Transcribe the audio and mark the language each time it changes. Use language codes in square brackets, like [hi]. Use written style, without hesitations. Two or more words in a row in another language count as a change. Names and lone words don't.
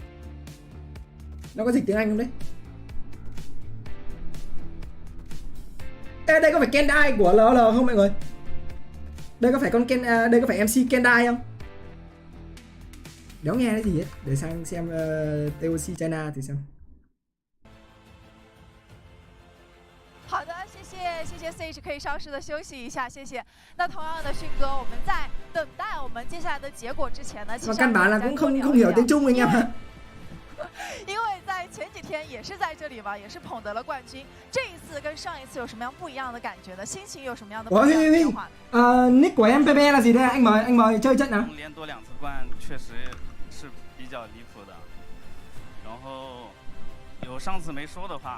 [vi] Nó có dịch tiếng Anh không đấy? Ê, đây có phải Kendai của LL không mọi người? Đây có phải đây có phải MC Kendai không? Đéo nghe cái gì hết. Để sang xem TOC China thì xem. [zh] 好的，谢谢 Sage， 可以稍事的休息一下，谢谢。那同样的，迅哥，我们在等待我们接下来的结果之前呢，其实 [vi] căn bản là cũng không hiểu tiếng Trung anh em ạ. [zh] 因为在前几天也是在这里吧，也是捧得了冠军。这一次跟上一次有什么样不一样的感觉呢？心情有什么样的不一样的变化？ [vi] Nick của em PP là gì đây? Anh mời chơi trận nào. [zh] 连夺2次冠确实是比较离谱的。然后有上次没说的话。